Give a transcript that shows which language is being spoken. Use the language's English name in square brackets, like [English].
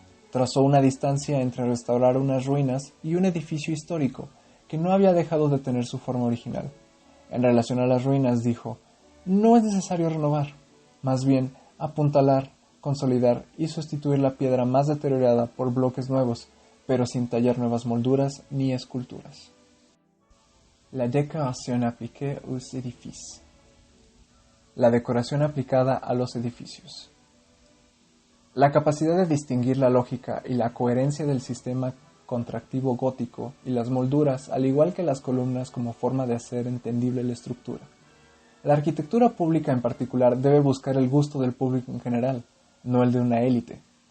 [Spanish] Trazó una distancia entre restaurar unas ruinas y un edificio histórico que no había dejado de tener su forma original. En relación a las ruinas dijo, no es necesario renovar, más bien apuntalar, consolidar y sustituir la piedra más deteriorada por bloques nuevos, pero sin tallar nuevas molduras ni esculturas. [French] La décoration appliquée aux édifices. [Spanish] La decoración aplicada a los edificios. La capacidad de distinguir la lógica y la coherencia del sistema contractivo gótico y las molduras, al igual que las columnas como forma de hacer entendible la estructura. La arquitectura pública en particular debe buscar el gusto del público en general, no el de una élite.